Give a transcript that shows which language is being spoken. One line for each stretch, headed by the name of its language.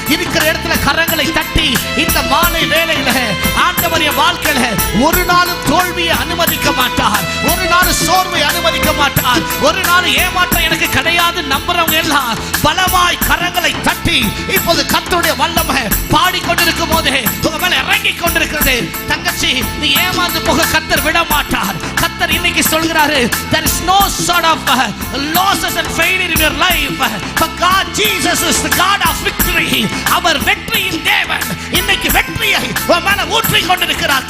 Tamil: இருக்கிற இடத்துல கரங்களை தட்டி இந்த மாலை வேளையில ஆண்டவர் என் வாழ்க்கையில ஒரு நாளும் தோல்வியை அனுமதிக்க மாட்டார், ஒரு நாள் சோர்வை அனுமதிக்க மாட்டார், ஒரு நாள் ஏமாற்றம் எனக்கு கிடையாது நம்புறவங்க எல்லாம் பலமாய் கரங்களை தட்டி இப்போது கர்த்தருடைய வல்லமை பாடிக்கொண்டிருக்கும் போதே உங்க மேல இறங்கி கொண்டிருக்கிறது. தங்கச்சி, நீ ஏமாந்து போக கர்த்தர் விட மாட்டார். கர்த்தர் இன்னைக்கு சொல்கிறாரு,
English: there is no sort of losses and failure in your life, but God Jesus is the God of victory.
Tamil: அவர் வெற்றியின் தேவன். இன்னைக்கு வெற்றியை உன் மேல ஊற்றி கொண்டிருக்கிறார்.